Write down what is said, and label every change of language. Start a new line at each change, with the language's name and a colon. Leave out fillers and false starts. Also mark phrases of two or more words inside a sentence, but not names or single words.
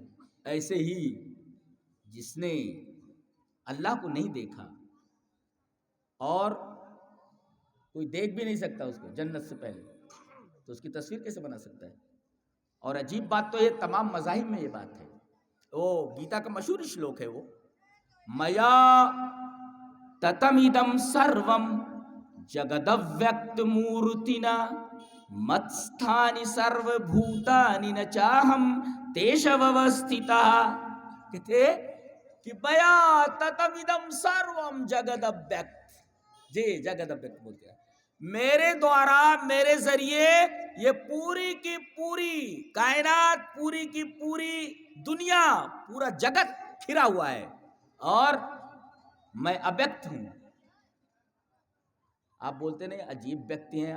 Urdu: ایسے ہی جس نے اللہ کو نہیں دیکھا اور کوئی دیکھ بھی نہیں سکتا اس کو جنت سے پہلے، تو اس کی تصویر کیسے بنا سکتا ہے؟ اور عجیب بات تو یہ تمام مذاہب میں یہ بات ہے. وہ گیتا کا مشہور شلوک ہے، وہ
Sanskrit: मया ततमिदं सर्वं जगदव्यक्त मूर्तिना मत्स्थानि सर्व भूतानि न चाहं तेष्ववस्थितः.
Urdu: کہتے کہ
Sanskrit: मया ततमिदं सर्वं जगदव्यक्त,
Urdu: جی جگدویکت بولتے ہیں، میرے دوارا، میرے ذریعے یہ پوری کی پوری کائنات، پوری کی پوری دنیا، پورا جگت گھرا ہوا ہے، اور میں ابیکت ہوں. آپ بولتے نہیں عجیب ویکتی ہیں آپ.